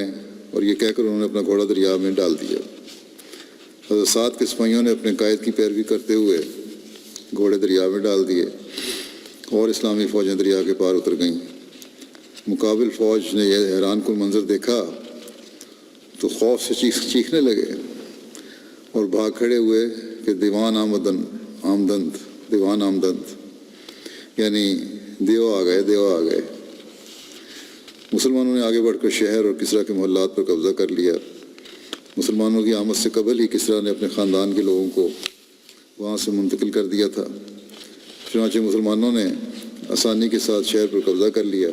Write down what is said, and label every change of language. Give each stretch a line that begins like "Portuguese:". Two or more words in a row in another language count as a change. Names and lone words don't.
Urdu: اور یہ کہہ کر انہوں نے اپنا گھوڑا دریا میں ڈال دیا. حضرت سعد کے سپاہیوں نے اپنے قائد کی پیروی کرتے ہوئے گھوڑے دریا میں ڈال دیے اور اسلامی فوجیں دریا کے پار اتر گئیں. مقابل فوج نے یہ حیران کن منظر دیکھا تو خوف سے چیخنے لگے اور بھاگ کھڑے ہوئے کہ
Persian: دیوان آمدند
Urdu: یعنی دیو آ گئے. مسلمانوں نے آگے بڑھ کر شہر اور کسرا کے محلات پر قبضہ کر لیا. مسلمانوں کی آمد سے قبل ہی کسرا نے اپنے خاندان کے لوگوں کو وہاں سے منتقل کر دیا تھا. چنانچہ مسلمانوں نے آسانی کے ساتھ شہر پر قبضہ کر لیا.